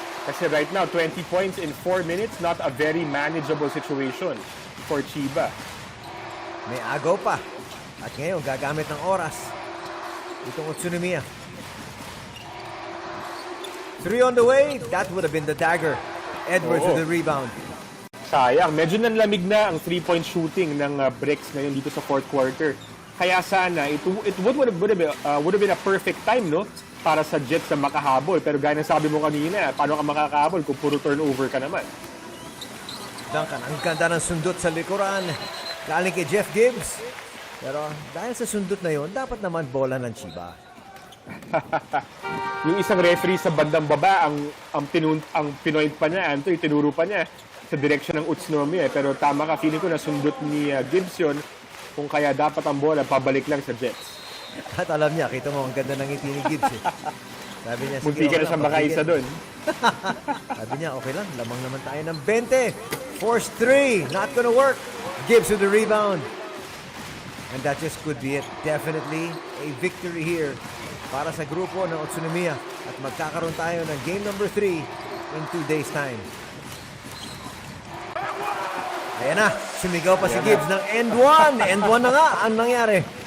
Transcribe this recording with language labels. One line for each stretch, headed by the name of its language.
English: Kasi right now, 20 points in 4 minutes, not a very manageable situation for Chiba.
Filipino: May agaw pa. At ngayon, gagamit ng oras. Itong Utsunomiya.
English: 3 on the way. That would have been the dagger. Edwards with the rebound.
Filipino: Sayang. Medyo nanlamig na ang 3-point shooting ng Brex ngayon dito sa fourth quarter. Kaya sana,
English: it would have been a perfect time, no?
Filipino: Para sa Jets na makahabol. Pero gaya ng sabi mo kanina, paano ka makakahabol kung puro turnover ka naman? Duncan, ang ganda ng sundot sa likuran. Galing kay Jeff Gibbs. Pero dahil sa sundot na yon, dapat naman bola ng Chiba. Yung isang referee sa bandang baba, ang pinoint pa niya, Anthony, tinuro pa niya sa direction ng Utsunomiya. Pero tama ka, feeling ko na sundot ni Gibbs yun, kung kaya dapat ang bola pabalik lang sa Jets. At alam niya, kita mo, ang ganda ng ngiti ni Gibbs. Eh. Sabi niya, munti ka na siyang makaisa doon. Sabi niya, okay lang, lamang naman tayo ng 20.
English: Force 3, not gonna work. Gibbs with the rebound. And that just could be it. Definitely a victory here
Filipino: para sa grupo ng Utsunomiya. At magkakaroon tayo ng game number 3
English: in 2 days' time.
Filipino: Ayan na, sumigaw pa si Gibbs ng end 1. End 1 na nga ang nangyari.